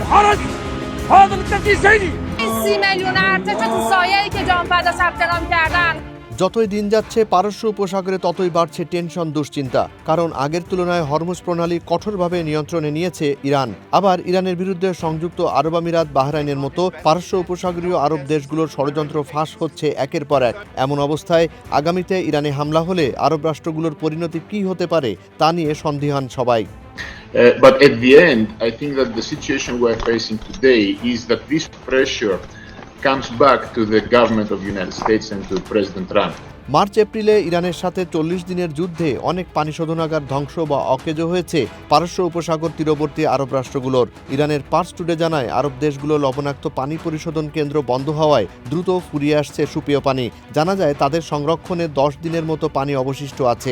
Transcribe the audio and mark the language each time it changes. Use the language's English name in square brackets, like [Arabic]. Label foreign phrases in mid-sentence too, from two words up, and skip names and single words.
[Persian] خرج هذا التنفيذ سيدي 30 میلیون ارتش تو سایه‌ای که جانفدا ثبت نام کردن [Bangla] যতই দিন যাচ্ছে পারস্য উপসাগরে ততই বাড়ছে টেনশন দুশ্চিন্তা, কারণ আগের তুলনায় হরমুজ প্রণালী কঠোরভাবে নিয়ন্ত্রণে নিয়েছে ইরান। আবার ইরানের বিরুদ্ধে সংযুক্ত আরব আমিরাত, বাহরাইনের মতো পারস্য উপসাগরীয় আরব দেশগুলোর ষড়যন্ত্র ফাঁস হচ্ছে একের পর এক। এমন অবস্থায় আগামীতে ইরানে হামলা হলে আরব রাষ্ট্রগুলোর পরিণতি কী হতে পারে তা নিয়ে সন্দিহান সবাই। [English] But at the end, I think that the situation we're facing today is that this pressure comes back to the government of the United States and to President Trump. [Bangla] মার্চ এপ্রিলে ইরানের সাথে 40 দিনের যুদ্ধে অনেক পানি শোধনাগার ধ্বংস বা অকেজো হয়েছে পারস্য উপসাগর তীরবর্তী আরব রাষ্ট্রগুলোর। ইরানের পার্স টুডে জানায়, আরব দেশগুলো লবণাক্ত পানি পরিশোধন কেন্দ্র বন্ধ হওয়ায় দ্রুত ফুরিয়ে আসছে সুপেয় পানি। জানা যায় তাদের সংরক্ষণে 10 দিনের মতো পানি অবশিষ্ট আছে।